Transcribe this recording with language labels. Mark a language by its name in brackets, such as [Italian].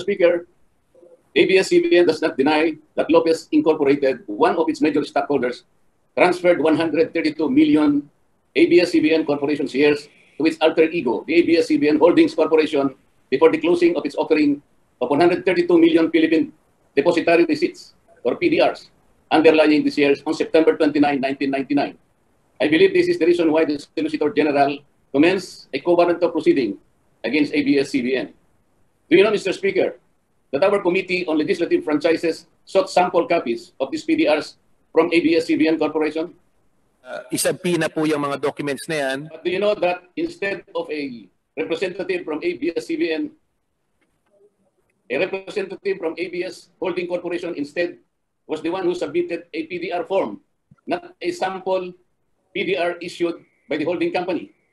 [English] Speaker, ABS-CBN does not deny that Lopez Incorporated, one of its major stockholders, transferred 132 million ABS-CBN Corporation shares to its alter ego, the ABS-CBN Holdings Corporation, before the closing of its offering of 132 million Philippine Depositary Receipts, or PDRs, underlying the shares on September 29, 1999. I believe this is the reason why the Solicitor General commenced a co-warrantor proceeding against ABS-CBN. Do you know, Mr. Speaker, that our Committee on Legislative Franchises sought sample copies of these PDRs from ABS-CBN Corporation? [Filipino] Isabina po yung mga documents na yan. [English] But do you know that instead of a representative from ABS-CBN, a representative from ABS Holding Corporation instead was the one who submitted a PDR form, not a sample PDR issued by the holding company.